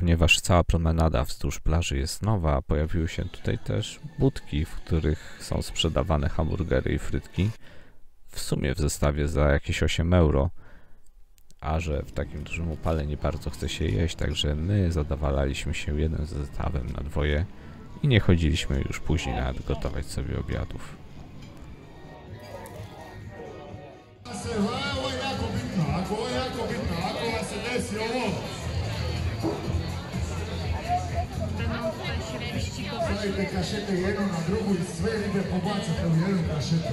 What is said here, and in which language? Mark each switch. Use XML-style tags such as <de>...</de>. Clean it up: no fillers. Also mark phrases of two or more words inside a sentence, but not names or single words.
<pl>ponieważ cała promenada wzdłuż plaży jest nowa, pojawiły się tutaj też budki, w których są sprzedawane hamburgery i frytki. W sumie w zestawie za jakieś 8 euro. A że w takim dużym upale nie bardzo chce się jeść, także my zadawalaliśmy się jednym zestawem na dwoje i nie chodziliśmy już później nawet gotować sobie obiadów.</pl> <hr>Stavite kašete jednu na drugu i sve ribe pobacate u jednu kašetu.</hr>